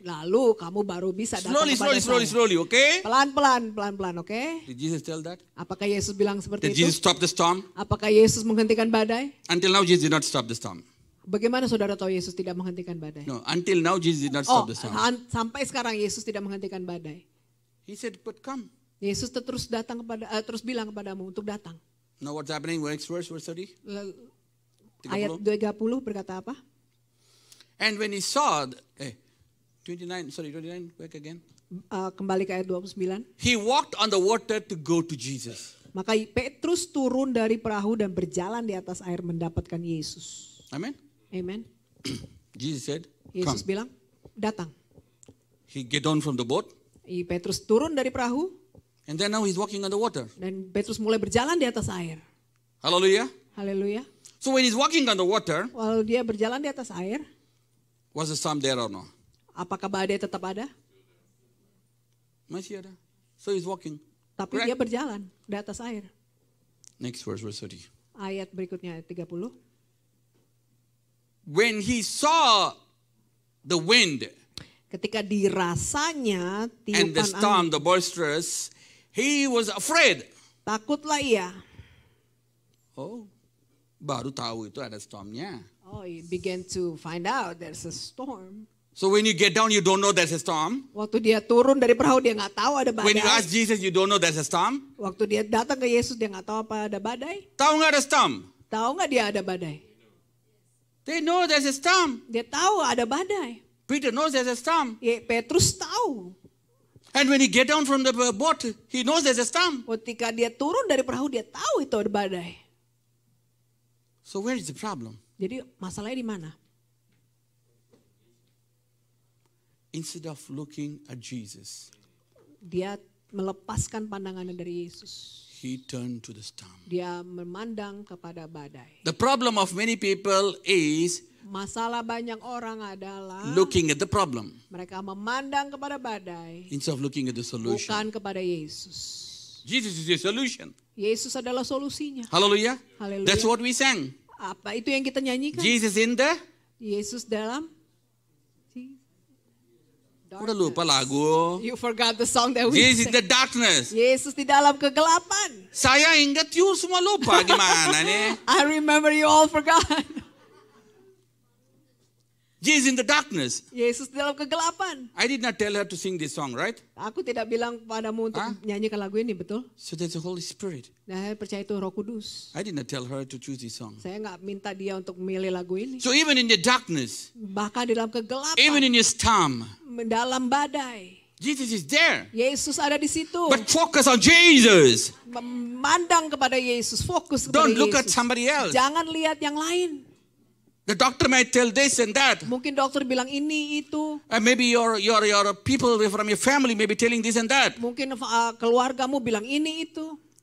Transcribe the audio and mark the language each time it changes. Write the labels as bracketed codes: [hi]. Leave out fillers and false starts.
[id] Lalu kamu baru bisa datang kepada saya. [en] Slowly, okay? [id] Pelan-pelan, oke? [en] Did Jesus tell that? [id] Apakah Yesus bilang seperti itu? [en] Jesus stop the storm? [id] Apakah Yesus menghentikan badai? [en] Until now, Jesus did not stop the storm. [id] Bagaimana saudara tahu Yesus tidak menghentikan badai? [en] No, until now, Jesus did not stop the storm. [id] Sampai sekarang Yesus tidak menghentikan badai. [en] He said, but come. [id] Yesus terus bilang kepadamu untuk datang. [en] Now what's happening? Next verse 30. [id] Ayat 30 berkata apa? [en] And when he saw, 29, back again. [id] Kembali ke ayat 29. [en] He walked on the water to go to Jesus. [id] Maka Petrus turun dari perahu dan berjalan di atas air mendapatkan Yesus. [en] Amen. [id] Amen. [en] Jesus said, [id] Yesus [en] come. [id] bilang, datang. [en] He get down from the boat. [id] Petrus turun dari perahu. [en] And then now he's walking on the water. [id] Dan Petrus mulai berjalan di atas air. [en] Hallelujah. [id] Haleluya. [en] So when he's walking on the water, [id] Walau dia berjalan di atas air, [en] was the storm there or no? [id] apakah badai tetap ada? Masih ada. [en] So he's walking. [id] Tapi [en] Correct. [id] dia berjalan di atas air. [en] Next verse 30. [id] Ayat berikutnya, ayat 30. [en] When he saw the wind [id] Ketika dirasanya [en] and the [id] tiupan [en] storm, [id] angin, [en] the boisterous, he was afraid. [id] takutlah ia. Oh, baru tahu itu ada stormnya. [en] Oh, he began to find out there's a storm. So when you get down, you don't know there's a storm. [id] Waktu dia turun dari perahu dia nggak tahu ada [en] When you [id] badai. [en] ask Jesus, you don't know there's a storm. [id] Waktu dia datang ke Yesus dia nggak tahu apa ada badai. Tahu nggak ada storm? Tahu nggak dia ada badai? [en] They know there's a storm. [id] Dia tahu ada badai. [en] Peter knows there's a storm. [id] Petrus tahu. [en] And when he get down from the boat, he knows there's a storm. [id] Ketika dia turun dari perahu dia tahu itu ada badai. [en] So where is the problem? [id] Jadi masalahnya di mana? [en] Instead of looking at Jesus, [id] Dia melepaskan pandangannya dari Yesus. [en] he turned to the storm. [id] Dia memandang kepada badai. [en] The problem of many people is [id] Masalah banyak orang adalah [en] looking at the problem [id] mereka memandang kepada badai, [en] instead of looking at the solution. [id] bukan kepada Yesus. [en] Jesus is the solution. [id] Yesus adalah solusinya. [en] Hallelujah. [id] Haleluya. [en] That's what we sang. [id] Apa itu yang kita nyanyikan? [en] Jesus in the... [id] Yesus dalam Udah lupa lagu. [en] You forgot the song that we Jesus in sang. the darkness. [id] Yesus di dalam kegelapan. Saya ingat you semua lupa gimana nih. [en] I remember you all forgot. Jesus in the darkness. [id] Yesus di dalam kegelapan. [en] I did not tell her to sing this song, right? [id] Aku tidak bilang padamu untuk nyanyikan lagu ini, betul? [en] So that's the Holy Spirit. [id] Nah, saya percaya itu Roh Kudus. [en] I did not tell her to choose this song. [id] Saya nggak minta dia untuk memilih lagu ini. [en] So even in the darkness, [id] Bahkan di dalam kegelapan, [en] even in your storm, [id] dalam badai, [en] Jesus is there. [id] Yesus ada di situ. [en] But focus on Jesus. [id] Memandang kepada Yesus, fokus kepada [en] Don't look at [id] Yesus. [en] somebody else. [id] Jangan lihat yang lain. [en] The doctor might tell this and that. [id] Mungkin dokter bilang ini itu. [en] Maybe your people from your family may be telling this and that. [id] Mungkin keluargamu bilang ini itu.